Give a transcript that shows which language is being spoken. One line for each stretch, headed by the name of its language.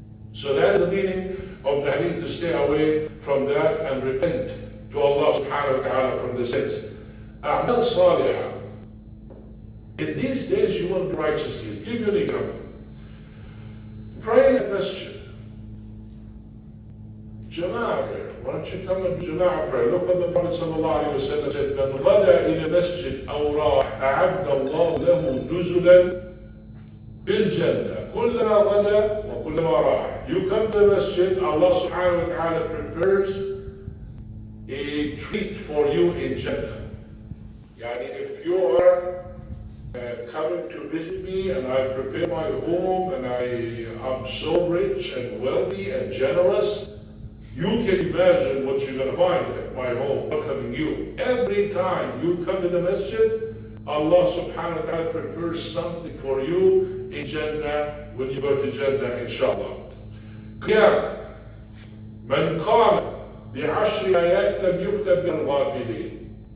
English: So that is the meaning of the hadith, to stay away from that and repent to Allah subhanahu wa ta'ala from the sins. A'mal salihah. In these days you want righteous deeds. Give you an example. masjid. Jama'ah prayer. Why don't you come and do Jama'ah prayer? Look what the Prophet ﷺ said.
Arabic: من غدا إلى مسجد أو راح أعد الله له نزلا بالجنة كلما غدا وكلما راح.
English: You come to the masjid, Allah subhanahu wa ta'ala prepares a treat for you in Jannah. Yani if you are coming to visit me and I prepare my home and I'm so rich and wealthy and generous, you can imagine what you're going to find at my home welcoming you. Every time you come to the masjid, Allah subhanahu wa ta'ala prepares something for you in Jannah when you go to Jannah, inshallah. Qiyam.
Arabic: Man qama بعشر آيات لم يكتب من الغافلين.